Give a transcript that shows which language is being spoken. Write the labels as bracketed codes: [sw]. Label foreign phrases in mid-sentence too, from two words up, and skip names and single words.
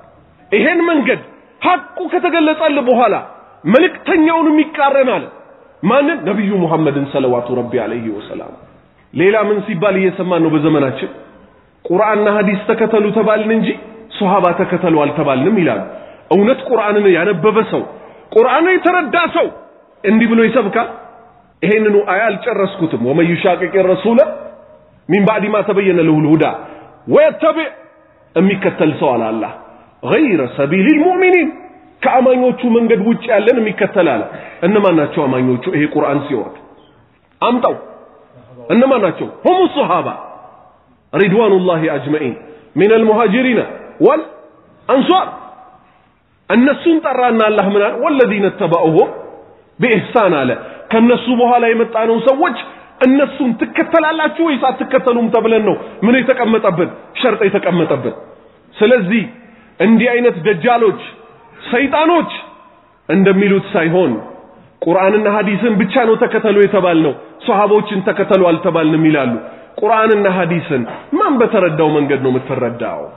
[am] ይሄን መንገድ ሐቁ ከተገለጸልህ በኋላ መልእክተኛውን የሚቃረናል ማንን ነብዩ መሐመድን [ar] صلوات ربي عليه وسلم [am] ሌላ ምን ሲባል እየሰማን ነው በዘመናችን ቁርአንና ሐዲስ ተከተሉ ተባልን እንጂ ሱሐባ ተከተሉ አልተባልንም ይላል እውነት ቁርአንን ያነበበ ሰው ቁርአንን የተረዳ ሰው እንዲህ ብሎ ይሰብካል ይሄንኑ አያ አልጨረስኩትም [ar] ومن يشاقق الرسول من بعد ما تبين له الهدى ويتبع [am] የሚከተል ሰው አለ አላህ [ar] غير سبيل المؤمنين [am] ከአማኞቹ መንገድ ውጭ ያለን የሚከተል አለ እነማን ናቸው አማኞቹ ይሄ ቁርአን ሲወርድ አምጣው እነማን ናቸው [ar] هم الصحابه رضوان الله اجمعين من المهاجرين والانصار [am] እነሱን ጠራና አላህ ምን አለ [ar] والذين اتبعوه بإحسان [am] አለ ከነሱ በኋላ የመጣነው ሰዎች እነሱን ትከተላላችሁ ወይስ አትከተሉም ተብለን ነው ምን የተቀመጠብን ሸርጥ የተቀመጠብን ስለዚህ እንዲህ አይነት ደጃሎች ሰይጣኖች እንደሚሉት ሳይሆን ቁርአንና ሐዲስን ብቻ ነው ተከተሉ የተባልነው ሱሐቦችን ተከተሉ አልተባልንም ይላሉ ቁርአንና ሐዲስን ማን በተረዳው መንገድ ነው የምትረዳው